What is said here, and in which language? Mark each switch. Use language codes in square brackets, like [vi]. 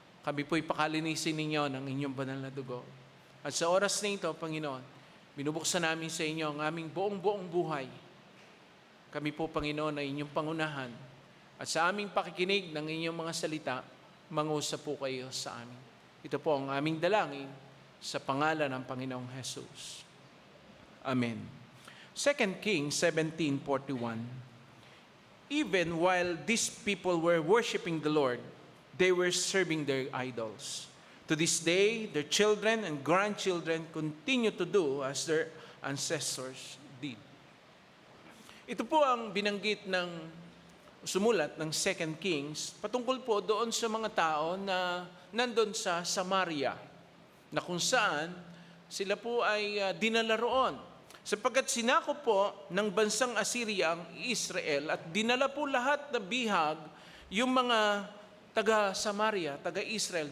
[tl] Kami po'y pakalinisin ninyo ng inyong banal na dugo. At sa oras na ito, Panginoon, binubuksan namin sa inyo ang aming buong buhay. Kami po, Panginoon, ay inyong pangunahan. At sa aming pakikinig ng inyong mga salita, mangusap po kayo sa amin. Ito po ang aming dalangin sa pangalan ng Panginoong Jesus. [en] Amen. 2 Kings 17:41. Even while these people were worshiping the Lord, they were serving their idols. To this day, their children and grandchildren continue to do as their ancestors did. [tl] Ito po ang binanggit ng sumulat ng 2 Kings patungkol po doon sa mga tao na nandun sa Samaria, na kung saan sila po ay dinala roon. Sapagkat sinakop po ng bansang Assyria ang Israel at dinala po lahat na bihag yung mga taga-Samaria, taga-Israel.